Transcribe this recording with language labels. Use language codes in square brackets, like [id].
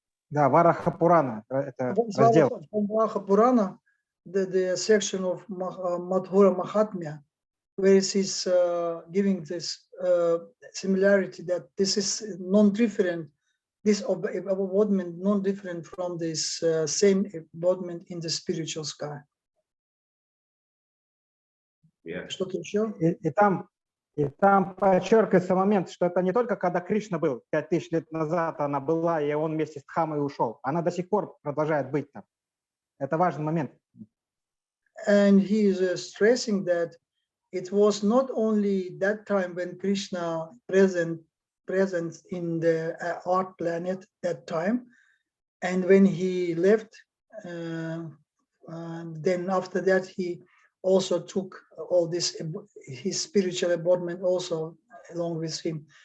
[ru] Да, Вараха Пурана, это раздел. [en] Вараха Пурана, the section of Madhura Mahatmya, where it is giving this similarity that this is non-different, this embodiment non-different from this same embodiment in the spiritual sky. Yeah. [ru] Что-то еще? И там подчеркивается момент, что это не только когда Кришна был, 5000 лет назад она была, и он вместе с Дхамой ушел. Она до сих пор продолжает быть там. Это важный момент. [en] And he is stressing that it was not only that time when Krishna present in the earth planet that time, and when he left, then after that he also took all this, his spiritual embodiment also along with him.